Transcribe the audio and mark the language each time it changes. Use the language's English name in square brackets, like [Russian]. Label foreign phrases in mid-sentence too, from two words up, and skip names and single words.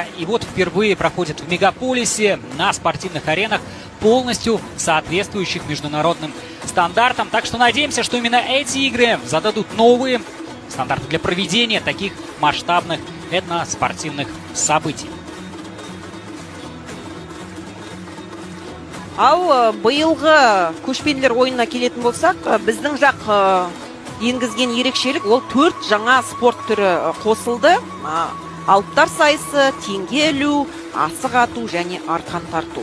[Russian] И вот впервые проходят в мегаполисе на спортивных аренах, полностью соответствующих международным стандартам. Так что надеемся, что именно эти игры зададут новые стандарты для проведения таких масштабных этноспортивных событий. [Kazakh] Ал биылғы көшпенділер ойынына келетін болсақ, біздің жақ енгізген ерекшелік ол 4 жаңа спорт түрі қосылды. Алыптар сайысы, теңге ілу, асық ату және арқан тарту.